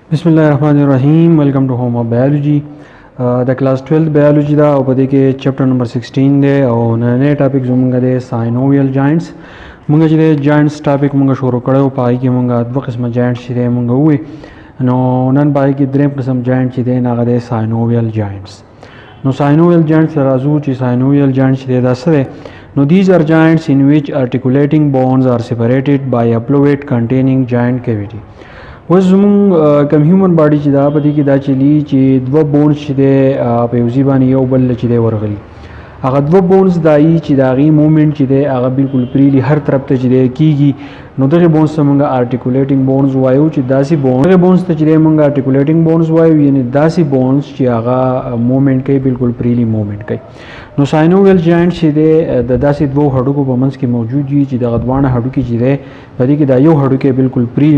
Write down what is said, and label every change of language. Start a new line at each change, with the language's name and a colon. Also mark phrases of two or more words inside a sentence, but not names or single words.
Pashto: बिस्मिल्लाहिर्रहमानिर्रहीम
English: welcome to home of biology the class 12th biology
Pashto: दा او پدې کې
English: chapter number
Pashto: 16 دی او نن ټاپک زموږ دی
English: synovial joints
Pashto: موږ چې
English: joints topic
Pashto: موږ شروع کړو پای کې موږ دوه قسمه جاینټس چې موږ وې نو نن پای کې دریم قسم جاینټ چې دی هغه دی
English: synovial joints
Pashto: نو
English: synovial joints
Pashto: راځو چې
English: synovial joints
Pashto: دی دا څه دی نو
English: these are joints in which articulating bones are separated by a fluid containing joint cavity
Pashto: اوس زموږ کوم
English: human body
Pashto: چې دا په دې کې دا چلی چې دوه بونز چې دی په یو ځای باندې یو بل چې دی ورغلي هغه دوه بونز دایي چې د هغې مومنټ چې دی هغه بالکل فریلی هر طرف ته چې دی کېږي نو دغې بونز ته موږ
English: articulating bones
Pashto: وایو چې داسې دغې بونز ته چې دی موږ
English: articulating bones
Pashto: وایو یعنې داسې بونز چې هغه مومنټ کوي بالکل
English: freely moment
Pashto: کوي نو ساینوویل جاینټ چې دی د داسې دوو هډوکو په منځ کې موجود وي چې دغه دواړه هډوکي چې دی په دې کې دا یو هډوکی بالکل فریلی